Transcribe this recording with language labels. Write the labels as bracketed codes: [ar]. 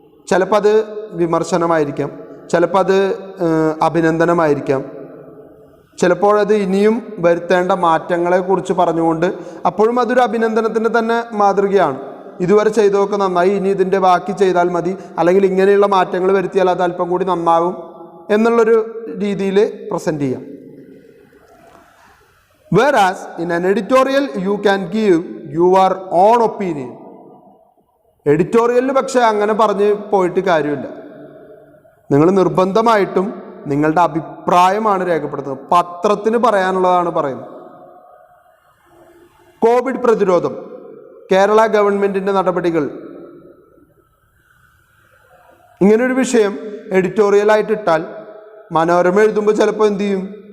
[ml] ചിലപ്പോൾ അത് വിമർശനമായിരിക്കാം, ചിലപ്പോൾ അത് അഭിനന്ദനമായിരിക്കാം, ചിലപ്പോഴത് ഇനിയും വരുത്തേണ്ട മാറ്റങ്ങളെക്കുറിച്ച് പറഞ്ഞുകൊണ്ട്, അപ്പോഴും അതൊരു അഭിനന്ദനത്തിൻ്റെ തന്നെ മാതൃകയാണ്. ഇതുവരെ ചെയ്തതൊക്കെ നന്നായി, ഇനി ഇതിൻ്റെ ബാക്കി ചെയ്താൽ മതി, അല്ലെങ്കിൽ ഇങ്ങനെയുള്ള മാറ്റങ്ങൾ വരുത്തിയാൽ അത് അല്പം കൂടി നന്നാകും എന്നുള്ളൊരു രീതിയിൽ പ്രസൻറ്റ് ചെയ്യാം. [en] Whereas in an editorial you can give your own opinion. [ml] എഡിറ്റോറിയലിൽ പക്ഷേ അങ്ങനെ പറഞ്ഞ് പോയിട്ട് കാര്യമില്ല. നിങ്ങൾ നിർബന്ധമായിട്ടും നിങ്ങളുടെ അഭിപ്രായമാണ് രേഖപ്പെടുത്തുന്നത്. പത്രത്തിന് പറയാനുള്ളതാണ് പറയുന്നത്. കോവിഡ് പ്രതിരോധം, കേരള ഗവൺമെൻറ്റിൻ്റെ നടപടികൾ, ഇങ്ങനൊരു വിഷയം എഡിറ്റോറിയലായിട്ടിട്ടാൽ മനോരമ എഴുതുമ്പോൾ ചിലപ്പോൾ എന്തു ചെയ്യും?